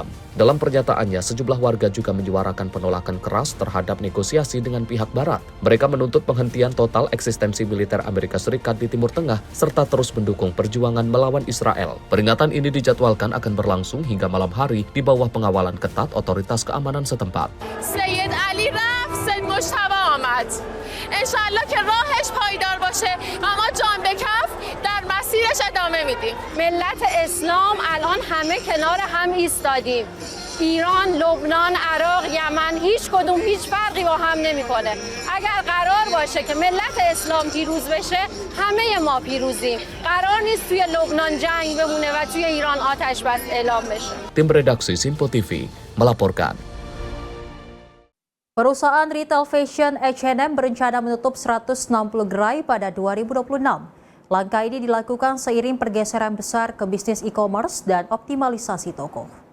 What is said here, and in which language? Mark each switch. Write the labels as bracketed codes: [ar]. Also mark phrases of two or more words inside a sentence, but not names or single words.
[id] Dalam pernyataannya, sejumlah warga juga menyuarakan penolakan keras terhadap negosiasi dengan pihak Barat. Mereka menuntut penghentian total eksistensi militer Amerika Serikat di Timur Tengah serta terus mendukung perjuangan melawan Israel. Peringatan ini dijadwalkan akan berlangsung hingga malam hari di bawah pengawalan ketat otoritas keamanan setempat. [fa] سید علی رفت سید مجتبی آمد. انشالله که راهش پایدار باشه و ما جان به کف در مسیرش ادامه میدیم. ملت اسلام الان همه کنار هم ایستادیم. ایران، لبنان، عراق، یمن هیچ کدوم هیچ فرقی با هم نمیکنه. اگر قرار باشه که ملت اسلام پیروز بشه همه ما پیروزیم. قرار نیست توی لبنان جنگ بمونه و توی ایران آتش بس اعلام بشه. [id] Tim redaksi Simpo TV melaporkan. Perusahaan retail fashion H&M berencana menutup 160 gerai pada 2026. Langkah ini dilakukan seiring pergeseran besar ke bisnis e-commerce dan optimalisasi toko.